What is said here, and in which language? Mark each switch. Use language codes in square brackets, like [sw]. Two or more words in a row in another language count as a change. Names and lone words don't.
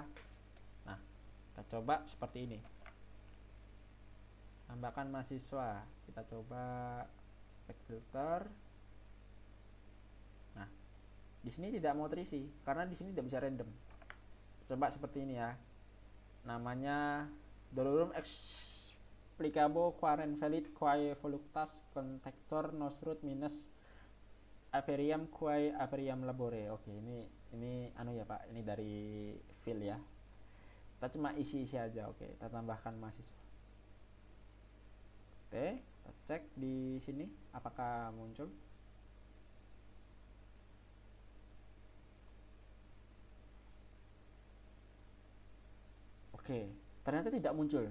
[id] Nah, kita coba seperti ini. Tambahkan mahasiswa. Kita coba [en] back filter. [id] Nah, di sini tidak mau terisi karena di sini tidak bisa random. Coba seperti ini ya. [la] Namanya Dolorum explicabo quaren valid quae voluptas contector nosrut minus Averiam quae Averiam labore. [id] Oke, ini anu ya Pak, ini dari fill ya. Kita cuma isi-isi aja. Oke, kita tambahkan mahasiswa. Oke, kita cek di sini apakah muncul. Oke, ternyata tidak muncul.